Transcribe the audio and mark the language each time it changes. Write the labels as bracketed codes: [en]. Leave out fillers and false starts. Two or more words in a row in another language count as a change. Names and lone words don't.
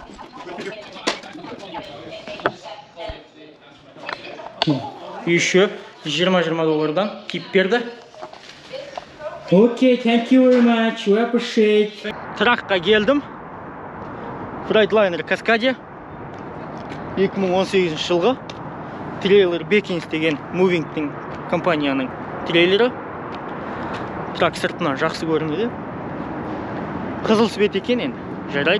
[kk] Еще $20 киіп берді. [en] Окей, thank you very much, we appreciate. [kk] Тракқа келдім. Freightliner Cascadia 2018 жылғы трейлер Бекинс деген мувингтің компанияның трейлері. Трак сыртынан жақсы көрінеді. Қызыл свет екен енді, жарайды.